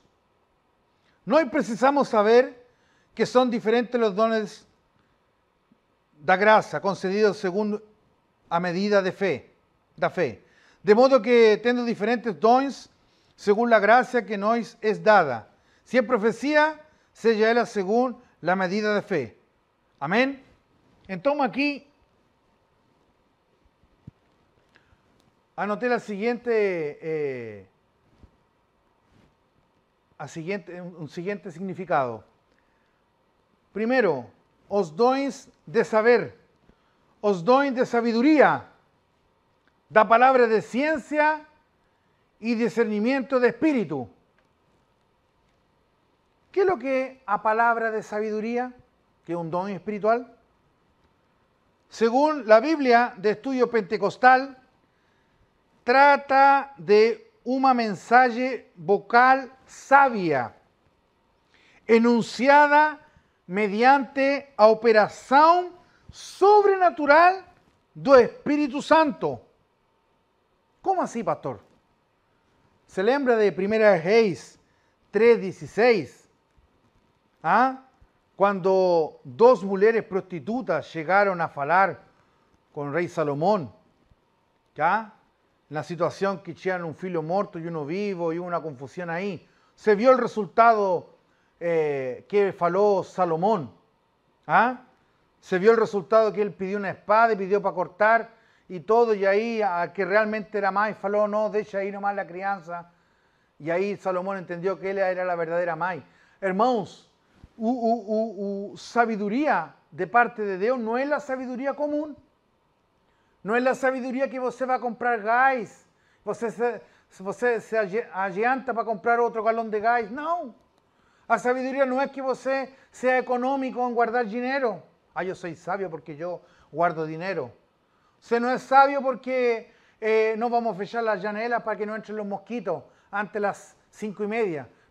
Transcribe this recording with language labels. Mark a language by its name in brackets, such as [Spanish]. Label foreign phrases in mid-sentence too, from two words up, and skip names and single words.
[Portuguese] Nós precisamos saber que são diferentes os dones da graça concedidos segundo a medida de fé, da fé. De modo que, tendo diferentes dons, segundo a graça que nos é dada. Se é profecia, seja ela segundo a medida de fé. Amém? Então [Spanish] aqui anoté un siguiente significado. Primero, [Portuguese] os dons de saber, os dons de [Spanish] sabiduría, da palabra de ciencia y discernimiento de espíritu. ¿Qué es lo que a palabra de sabiduría, que es un don espiritual? Según la Biblia de Estudio Pentecostal, trata de una mensaje vocal sabia, enunciada mediante a operación sobrenatural do Espíritu Santo. ¿Cómo así, [Portuguese] pastor? ¿Se lembra de 1 Reis 3:16? [Spanish] Cuando dos mujeres prostitutas llegaron a falar con el rey Salomón, ¿ya? La situación que tenían un filho muerto y uno vivo y una confusión ahí. Se vio el resultado que faló Salomón. Se vio el resultado que él pidió una espada y pidió para cortar y todo, y ahí a que realmente era más, faló, no, deja ahí nomás la crianza. Y ahí Salomón entendió que él era la verdadera mãe. Hermanos, sabiduría de parte de Dios no es la sabiduría común. No es la sabiduría que você va a comprar gás, você se adianta para comprar otro galón de gás. No. La sabiduría no es que você sea económico en guardar dinero. Yo soy sabio porque yo guardo dinero. Você no es sabio porque no vamos a fechar las janelas para que no entren los mosquitos antes de las 5:30.